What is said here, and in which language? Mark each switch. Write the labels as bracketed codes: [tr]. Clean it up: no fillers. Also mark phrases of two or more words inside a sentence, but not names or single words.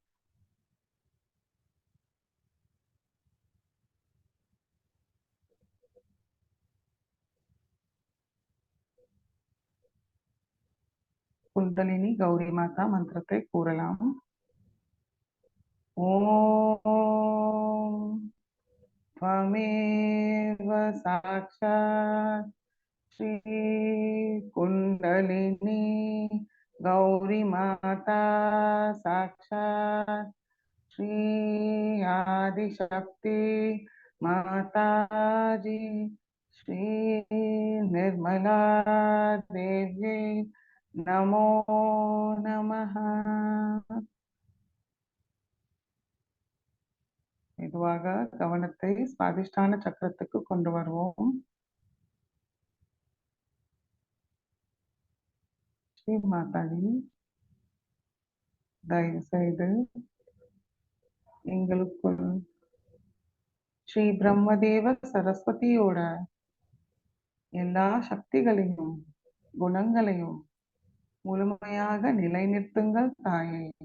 [ta] குண்டலினி கௌரி மாதா மந்திரத்தை கூறலாம். [sa] ஓம் त्वमेव साक्षात् श्री कुंडलिनी गौरी माता साक्षात् श्री आदिशक्ति माताजी श्री निर्मला देवी नमो नमः. [ta] மெதுவாக கவனத்தை சுவாதிஷ்டான சக்கரத்துக்கு கொண்டு வருவோம். ஸ்ரீ மாதாஜி, தயவு செய்து எங்களுக்குள் ஸ்ரீ பிரம்மதேவ சரஸ்வதியோட எல்லா சக்திகளையும் குணங்களையும் முழுமையாக நிலைநிறுத்துங்கள் தாயே.